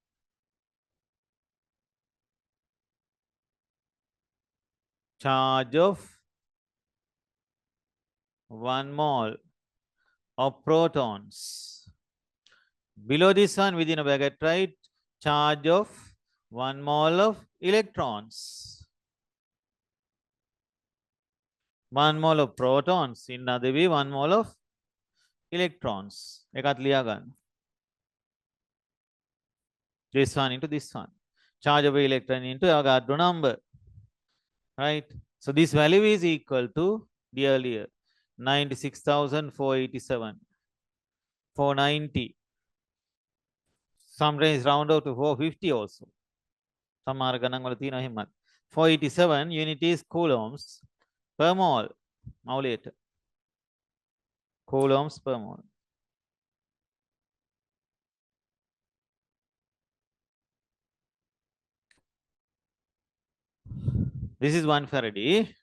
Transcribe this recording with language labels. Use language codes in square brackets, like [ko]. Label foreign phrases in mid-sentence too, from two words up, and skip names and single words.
[en] Charge of 1 mole of protons. Below this one within a bracket, right? Charge of 1 mole of electrons. 1 mole of protons. In other way, 1 mole of electrons. [si] එකත් ලියා ගන්න. [en] This one into this one. Charge of electron into Avogadro number. Right? So this value is equal to the earlier 96,487. 490. Sometimes round out to 450 also. [si] සමහර ගණන් වල තියෙනවා එහෙමත්. [en] 487 unit is coulombs per mole. [si] මවුලයට. [en] Coulombs per mole. This is 1 Faraday.